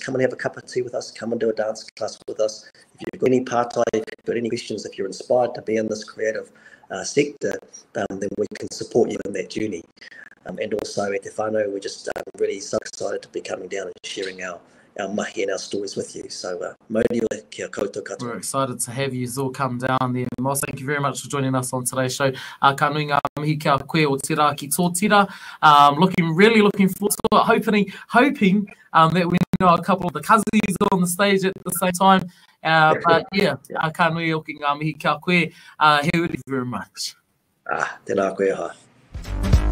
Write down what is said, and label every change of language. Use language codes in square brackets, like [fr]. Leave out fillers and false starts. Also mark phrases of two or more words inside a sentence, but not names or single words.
[en] Come and have a cup of tea with us, come and do a dance class with us. If you've got any partai, if you've got any questions, if you're inspired to be in this creative sector, then we can support you in that journey. And also at Te Whānau, we're just really so excited to be coming down and sharing our mahi and our stories with you. So, [mi] mauriua kia koutou katoa. [en] We're excited to have you all come down there. Moss, thank you very much for joining us on today's show. [mi] Ka nui ngā mihi kia koe o tira ki tō tira. [en] Really looking forward to it. Hoping that we know a couple of the cousins on the stage at the same time. But yeah, [mi] ka nui oki ngā mihi kia koe. [en] Thank you very much. [mi] Tēnā koe ha.